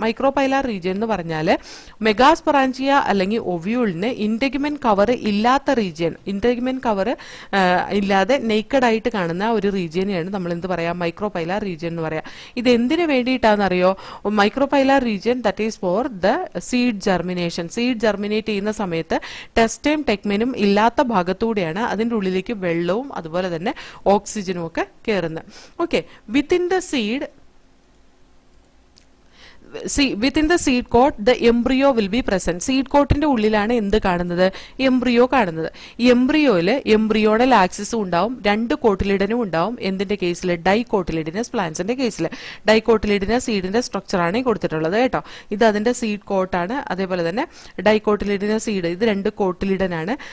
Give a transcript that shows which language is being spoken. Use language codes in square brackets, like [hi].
[ml] Micropylar region എന്ന് പറഞ്ഞാൽ മെഗാസ്പൊറാഞ്ചിയ അല്ലെങ്കിൽ ഒവ്യൂളിന് ഇന്റഗ്മെന്റ് കവർ ഇല്ലാത്ത റീജിയൻ, ഇന്റഗ്മെന്റ് കവർ ഇല്ലാതെ നെയ്ക്കഡ് ആയിട്ട് കാണുന്ന ഒരു റീജിയനെയാണ് നമ്മൾ എന്ത് പറയാം, മൈക്രോപൈലാർ റീജിയൻ എന്ന് പറയാം. ഇത് എന്തിനു വേണ്ടിയിട്ടാണെന്നറിയോ, micropylar region [en] That is for the seed germination. [ml] Seed germinate ചെയ്യുന്ന സമയത്ത് ടെസ്റ്റയും ടെക്മെനും ഇല്ലാത്ത ഭാഗത്തൂടെയാണ് അതിൻ്റെ ഉള്ളിലേക്ക് വെള്ളവും അതുപോലെ തന്നെ ഓക്സിജനും ഒക്കെ കയറുന്നത്. [en] Okay, within the seed within the seed coat the embryo will be present. [ml] Seed കോട്ടിന്റെ ഉള്ളിലാണ് എന്ത് കാണുന്നത്, എംബ്രിയോ കാണുന്നത്. ഈ എംബ്രിയോയില് എംബ്രിയോണൽ ആക്സിസും ഉണ്ടാവും, രണ്ട് കോട്ടിലിഡനും ഉണ്ടാവും. എന്തിന്റെ കേസിൽ, ഡൈകോട്ടിലിഡിനസ് പ്ലാന്റ്സിന്റെ കേസിൽ. ഡൈകോട്ടിലിഡിനസ് സീഡിന്റെ സ്ട്രക്ചറാണ് കൊടുത്തിട്ടുള്ളത് കേട്ടോ. ഇത് അതിന്റെ സീഡ് കോട്ടാണ്. അതേപോലെ തന്നെ ഡൈകോട്ടിലിഡിനസ് സീഡ്, ഇത് രണ്ട് കോട്ടിലിഡനാണ്.